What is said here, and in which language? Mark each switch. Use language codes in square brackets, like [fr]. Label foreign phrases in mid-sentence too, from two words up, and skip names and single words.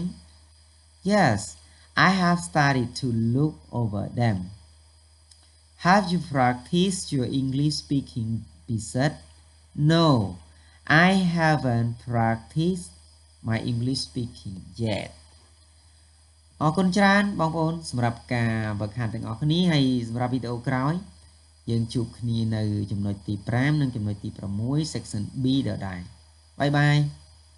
[en] Yes, I have started to look over them. Have you practiced your English speaking ពិសិដ្ឋ No, I haven't practiced my English speaking yet. [km] អរគុណច្រើនបងប្អូនសម្រាប់ការវឹកហាត់ទាំងអស់គ្នាហើយសម្រាប់វីដេអូក្រោយយើងជួបគ្នានៅចំណុចទី5និងចំណុចទី6 [en] section B [km] ដដែល [en] bye bye